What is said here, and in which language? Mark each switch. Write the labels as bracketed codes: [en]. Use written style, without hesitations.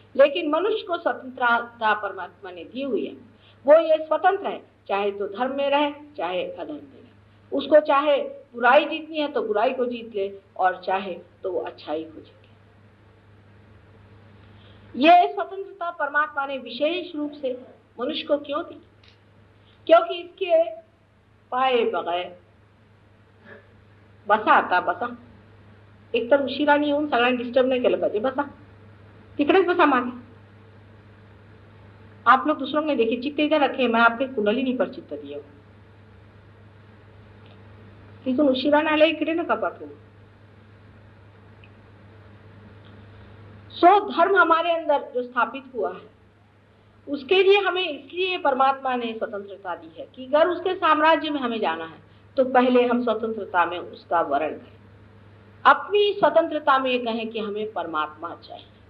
[hi] लेकिन मनुष्य को स्वतंत्रता परमात्मा ने दी हुई है। वो ये स्वतंत्र है, चाहे तो धर्म में रहे चाहे अधर्म में रहे। उसको चाहे बुराई जीतनी है तो बुराई को जीत ले, और चाहे तो वो अच्छाई को जीत ले। ये स्वतंत्रता परमात्मा ने विशेष रूप से मनुष्य को क्यों दी? क्योंकि इसके पाए बगैर [mr] बसा आता बसा एक तर उशिराने येऊन सगळ्यांना डिस्टर्ब नाही केलं पाहिजे, बसा तिकडेच बसा मागे। [hi] आप लोग दूसरों ने देखिए, चित्त इधर रखे, मैं आपके कुंडलिनी पर चित्त दिए। [mr] तिथून उशिराने आले इकडे नका पाठवू। [hi] सो धर्म हमारे अंदर जो स्थापित हुआ है उसके लिए हमें इसलिए परमात्मा ने स्वतंत्रता दी है कि अगर उसके साम्राज्य में हमें जाना है तो पहले हम स्वतंत्रता में उसका वर्ण करें। अपनी स्वतंत्रता में कहें कि हमें परमात्मा चाहिए।